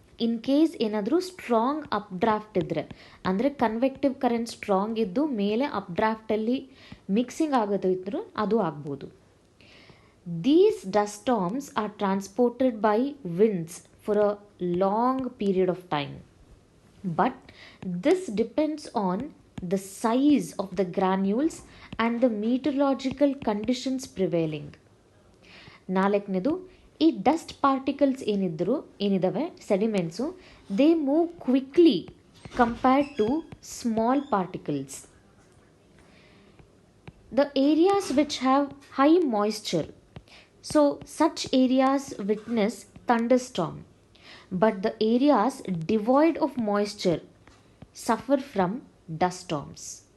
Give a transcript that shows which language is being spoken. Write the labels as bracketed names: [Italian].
[Kannada] In case ಏನಾದರೂ strong up draft ಇದ್ದರೆ, ಅಂದರೆ ಕನ್ವೆಕ್ಟಿವ್ ಕರೆಂಟ್ ಸ್ಟ್ರಾಂಗ್ ಇದ್ದು ಮೇಲೆ ಅಪ್ ಡ್ರಾಫ್ಟಲ್ಲಿ ಮಿಕ್ಸಿಂಗ್ ಆಗೋದು ಇದ್ದರೂ ಅದು ಆಗ್ಬೋದು. [English] These dust storms are transported by winds for a long period of time. But this depends on the size of the granules and the meteorological conditions prevailing. [Kannada] ನಾಲ್ಕನೇದು, ಈ [English] Dust particles ಏನಿದ್ದಾವೆ sediments, they move quickly compared to small particles. The areas which have high moisture, so such areas witness thunderstorm, but the areas devoid of moisture suffer from dust storms.